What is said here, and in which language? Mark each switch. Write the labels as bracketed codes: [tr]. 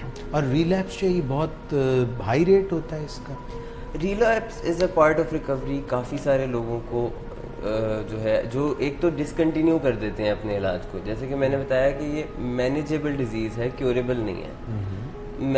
[ur] اور ریلیپس جو یہ بہت ہائی ریٹ ہوتا ہے اس کا. [en] Relapse is a part of recovery. [ur] کافی سارے لوگوں کو جو ہے جو ایک تو ڈسکنٹینیو کر دیتے ہیں اپنے علاج کو, جیسے کہ میں نے بتایا کہ یہ مینیجیبل ڈیزیز ہے, کیوریبل نہیں ہے.